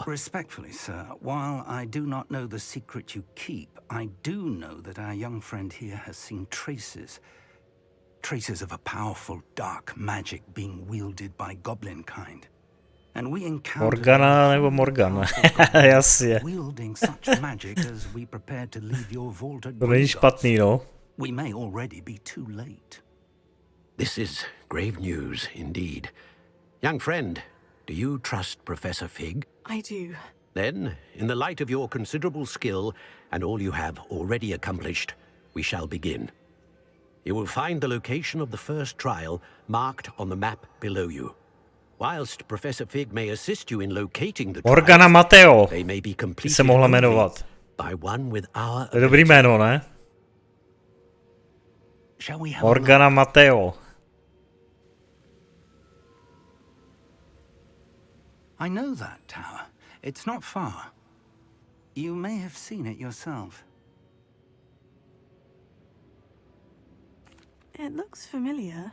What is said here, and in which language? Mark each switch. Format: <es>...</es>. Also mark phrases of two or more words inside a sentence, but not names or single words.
<en>Respectfully, sir, while I do not know the secret you keep, I do know that our young friend here has seen traces. Traces of a powerful dark magic being wielded by goblin kind. And we encountered</en> <cs>Morgana nebo Morgana, jasně.</cs> <en>wielding such magic as we prepared to leave your vault at</en> <cs>To není špatný, no.</cs> <en>We may already be too late. This is grave news indeed. Young friend, do you trust Professor Fig? I do. Then, in the light of your considerable skill and all you have already accomplished, we shall begin. You will find the location of the first trial marked on the map below you. Whilst Professor Fig may assist you in locating the Morgana trials, Mateo. they may be By completed</en> <cs>se mohla</cs> <en>only</en> <cs>jmenovat.</cs> <en>by one with our</en> <cs>To je dobrý jméno, ne?</cs> <en>Shall we have Morgana Mateo. I know that tower. It's not far. You may have seen it yourself. It looks familiar.</en>